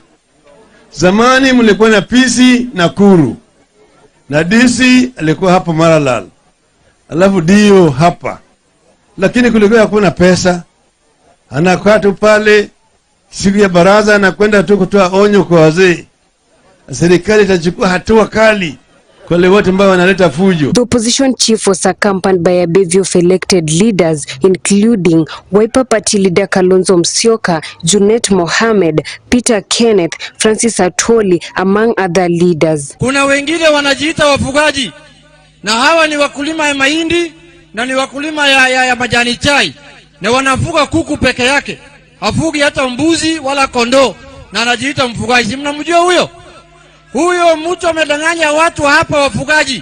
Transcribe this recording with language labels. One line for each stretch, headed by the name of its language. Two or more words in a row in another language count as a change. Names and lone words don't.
Swahili: Zamani mlikuwa na PC Nakuru na DC alikuwa hapa Maralal, alafu dio hapa, lakini kulikuwa hakuna pesa. Anakaa tu pale, siku ya baraza anakwenda tu kutoa onyo kwa wazee. Serikali itachukua hatua kali kwa wale wote ambao wanaleta fujo.
English: The opposition chief was accompanied by a bevy of elected leaders, including Wiper Party leader Kalonzo Musyoka, Junet Mohamed, Peter Kenneth, Francis Atwoli, among other leaders.
Swahili: Kuna wengine wanajiita wafugaji, na hawa ni wakulima ya mahindi na ni wakulima ya majani chai, na wanafuga kuku peke yake, hafugi hata mbuzi wala kondoo, na anajiita mfugaji. Mnamjua huyo? Huyo mtu amedanganya watu hapa wafugaji.